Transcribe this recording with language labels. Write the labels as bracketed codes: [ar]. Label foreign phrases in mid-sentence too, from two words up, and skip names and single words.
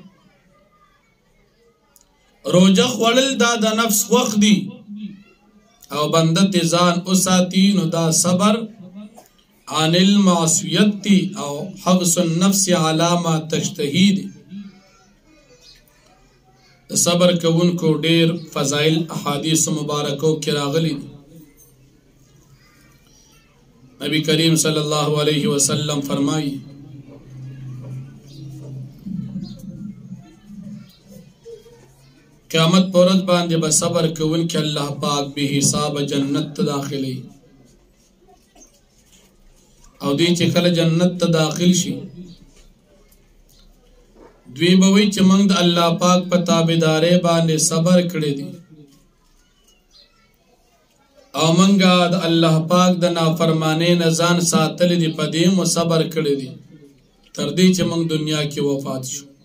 [ps] روژه خوړل دا د نفس خوښ دی او بنده ته ځان وساتي نو دا [ar] صبر عن المعصیت [ps] دی او [ar] حبس النفس علی ما تشتهی [ps] دی. صبر کوونکو ډیر فضائل احادیث مبارکو کې راغلي دي. نبی کریم [ar] صلی اللہ علیہ وسلم [ps] فرمائی قیامت پر ورځ باندې به صبر کوونکي الله پاک به حساب جنت ته داخلي او دوی چې کله جنت ته داخل شي دوی به وایي چې موږ د الله پاک په تابعدارۍ باندې صبر کړی دی او منګه د الله پاک د نافرمانی نه ځان ساتلی دی په دې مو صبر کړی دی تر دې چې موږ دنیا کې وفات شو.